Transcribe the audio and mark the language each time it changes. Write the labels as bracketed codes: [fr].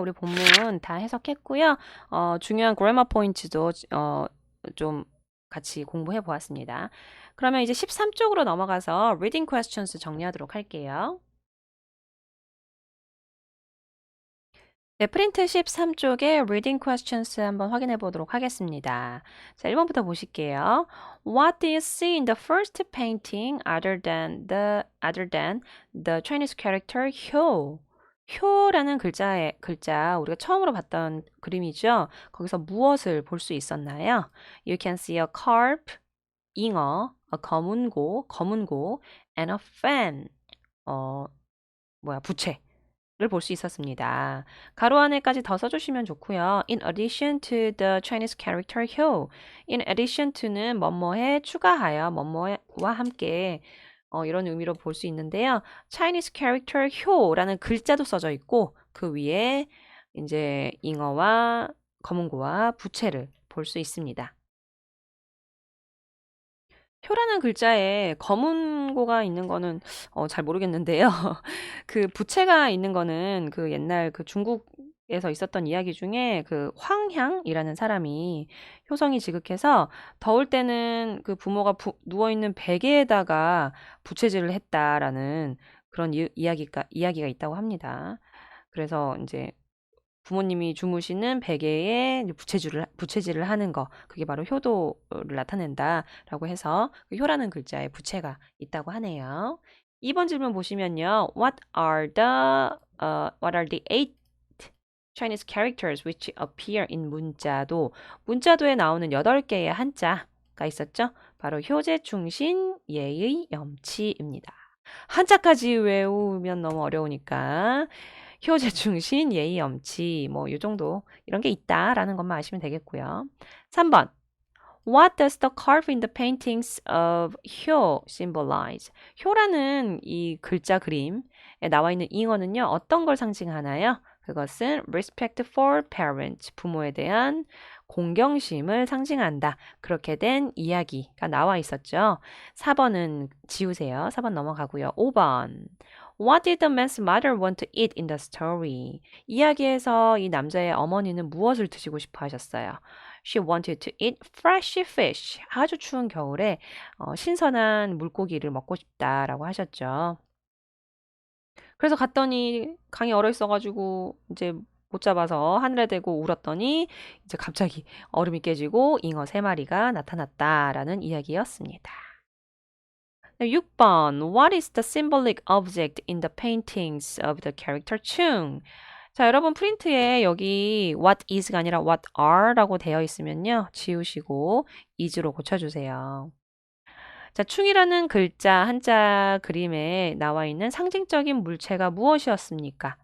[ko] 우리 본문 다 해석했고요. 중요한 grammar points도 좀 같이 공부해 보았습니다. 그러면 이제 13쪽으로 넘어가서 reading questions 정리하도록 할게요. 네, 프린트 13쪽에 reading questions 한번 확인해 보도록 하겠습니다. 자, 1번부터 보실게요. [en] What do you see in the first painting other than the Chinese character 효? [ko] 효라는 글자 우리가 처음으로 봤던 그림이죠. 거기서 무엇을 볼 수 있었나요? [en] You can see a carp, 잉어, a 검은고, and a fan. [ko] 부채. 를 볼 수 있었습니다. 가로 안에까지 더 써주시면 좋고요. [en] In addition to the Chinese character 효. In addition to [ko] 는 뭐뭐에 추가하여 뭐뭐와 함께 이런 의미로 볼 수 있는데요. Chinese character 효라는 글자도 써져 있고 그 위에 이제 잉어와 검은고와 부채를 볼 수 있습니다. 효라는 글자에 검은고가 있는 거는 잘 모르겠는데요. 그 부채가 있는 거는 그 옛날 그 중국에서 있었던 이야기 중에 그 황향이라는 사람이 효성이 지극해서 더울 때는 그 부모가 누워 있는 베개에다가 부채질을 했다라는 그런 이야기가 있다고 합니다. 그래서 이제 부모님이 주무시는 베개에 부채질을 하는 거, 그게 바로 효도를 나타낸다라고 해서 그 효라는 글자에 부채가 있다고 하네요. 2번 질문 보시면요. [en] What are the 8 Chinese characters which appear in 문자도? [ko] 문자도에 나오는 8개의 한자가 있었죠? 바로 효제, 충신, 예의, 염치입니다. 한자까지 외우면 너무 어려우니까 효제, 충신, 예의, 염치 뭐 요 정도 이런 게 있다라는 것만 아시면 되겠고요. 3번. [en] What does the curve in the paintings of 효 symbolize? [ko] 효라는 이 글자 그림에 나와 있는 잉어는요. 어떤 걸 상징하나요? 그것은 [en] respect for parents, [ko] 부모에 대한 공경심을 상징한다. 그렇게 된 이야기가 나와 있었죠. 4번은 지우세요. 4번 넘어가고요. 5번. [en] What did the man's mother want to eat in the story? [ko] 이야기에서 이 남자의 어머니는 무엇을 드시고 싶어 하셨어요? [en] She wanted to eat fresh fish. [ko] 아주 추운 겨울에 신선한 물고기를 먹고 싶다라고 하셨죠. 그래서 갔더니 강이 얼어 있어가지고 이제 못 잡아서 하늘에 대고 울었더니 이제 갑자기 얼음이 깨지고 잉어 3마리가 나타났다라는 이야기였습니다. 6번. [en] What is the symbolic object in the paintings of the character 충? [ko] 자, 여러분 프린트에 여기 what is가 아니라 [en] what are [ko] 라고 되어 있으면요. 지우시고 is로 고쳐주세요. 자, 충이라는 글자, 한자 그림에 나와 있는 상징적인 물체가 무엇이었습니까?